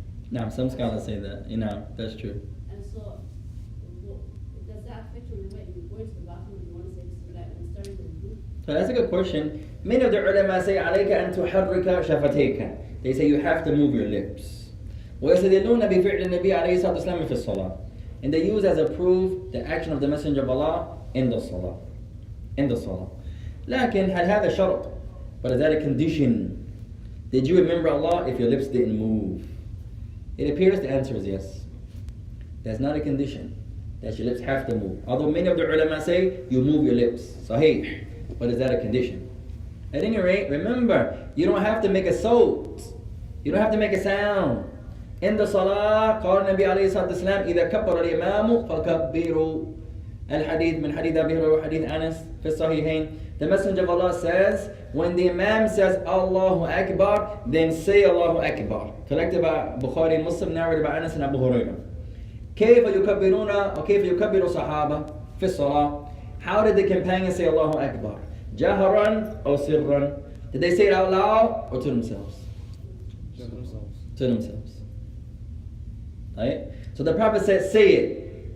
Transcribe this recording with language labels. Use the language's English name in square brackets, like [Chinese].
[English] Now, some scholars say that. That's true. And so, does that affect your way? You go into the bathroom and you want to say Bismillah and starting to move? So that's a good question. Many of the ulama say, [Arabic] عليك أن تحرك شفتيك. [English] They say you have to move your lips. [Arabic] ويستدلون بفعل النبي عليه الصلاة والسلام في الصلاة. [English] And they use as a proof the action of the Messenger of Allah in the salah. In the salah. [Arabic] لكن هل هذا شرط? [English] But is that a condition? Did you remember Allah if your lips didn't move? It appears the answer is yes. That's not a condition. That your lips have to move. Although many of the ulama say you move your lips. Sahih. But is that a condition? At any rate, remember, you don't have to make a sound. You don't have to make a sound. In the salah, [Arabic] قال النبي عليه الصلاة والسلام إذا كبر الإمام فكبروا. الحديث من حديث أبي هريرة وحديث أنس في الصحيحين. [English] The Messenger of Allah says, when the Imam says Allahu Akbar, then say Allahu Akbar. Collected by Bukhari and Muslim, narrated by Anas and Abu Hurairah. [Arabic] كيف يكبرون أو كيف يكبر الصحابة في الصلاة? [English] How did the companions say Allahu Akbar? [Arabic] جهرا أو سرا? [English] Did they say it out loud or to themselves? To themselves. Right? So the Prophet said, say it.